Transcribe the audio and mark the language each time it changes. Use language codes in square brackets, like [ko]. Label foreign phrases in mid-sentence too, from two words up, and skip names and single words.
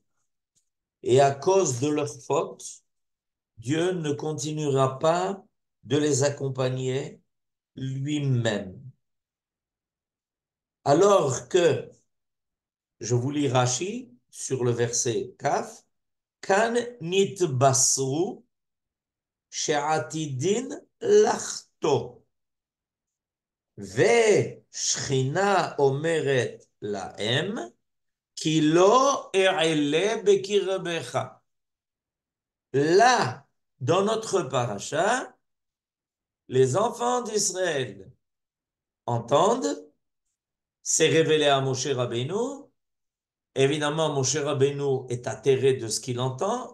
[fr] Et à cause de leur faute, Dieu ne continuera pas de les accompagner lui-même. Alors que, je vous lis Rashi sur le verset Kaf, [he] כאן נתבשרו שעתידין לחטוא. שכינה אומרת להם, כי לא אעלה בקרבך. [fr] Là, dans notre paracha, les enfants d'Israël entendent, c'est révélé à Moshe Rabbeinu. Évidemment, Moshe Rabbeinu est atterré de ce qu'il entend.